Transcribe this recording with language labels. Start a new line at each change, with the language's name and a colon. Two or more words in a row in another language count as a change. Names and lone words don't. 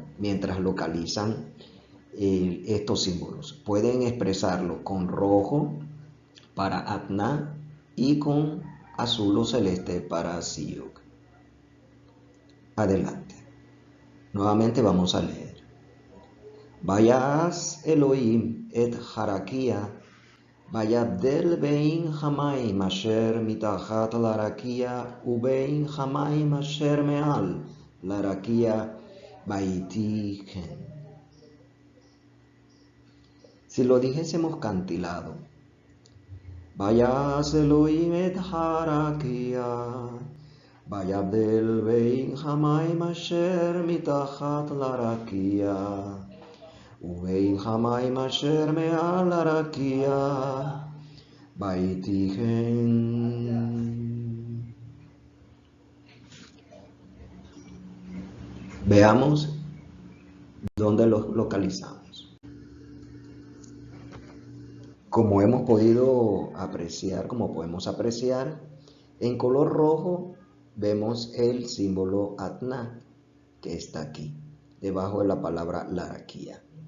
Spanish: Mientras localizan estos símbolos. Pueden expresarlo con rojo para Adná y con azul o celeste para Siuk. Adelante. Nuevamente vamos a leer.
Hebrew: ויעש אלהים את הרקיע ויבדל בין המים אשר מתחת לרקיע ובין המים אשר מעל לרקיע ויהי כן.
Spanish: Si lo dijésemos cantilado,
Hebrew: ויעש אלהים את הרקיע ויבדל בין המים אשר מתחת לרקיע ובין המים אשר מעל לרקיע ויהי כן.
Spanish: Veamos dónde los localizamos. Como podemos apreciar, en color rojo vemos el símbolo Adná, que está aquí, debajo de la palabra Laraquía.